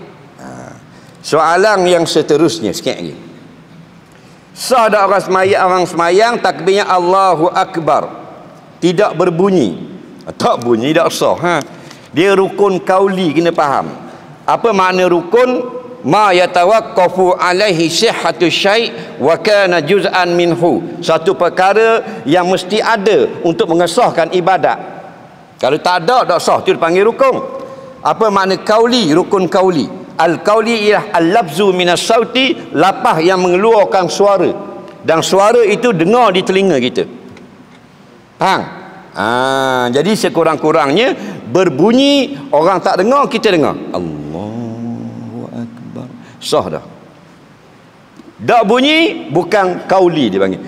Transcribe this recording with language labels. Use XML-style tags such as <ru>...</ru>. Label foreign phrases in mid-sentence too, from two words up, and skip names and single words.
<ms>Soalan yang seterusnya sikit lagi. Sah tak orang semayang takbirnya</ms> <ar>الله أكبر</ar> <ms>tidak berbunyi? Tak bunyi tak sah. Dia rukun kauli, kena faham. Apa makna rukun?</ms> <ar>ما يتوقف عليه صحة الشيء وكان جزءا منه.</ar> <ms>Satu perkara yang mesti ada untuk mengesahkan ibadat. Kalau tak ada, tak sah, itu dipanggil rukun. Apa makna kauli? Rukun kauli. Al-kauli ialah</ms> <ar>اللفظ من الصوت,</ar> <ms>lapah yang mengeluarkan suara, dan suara itu dengar di telinga kita. Faham? Jadi sekurang-kurangnya berbunyi, orang tak dengar, kita dengar.</ms> <ar>الله أكبر.</ar> <ms>Sah dah. Tak bunyi, bukan kauli dia panggil.</ms>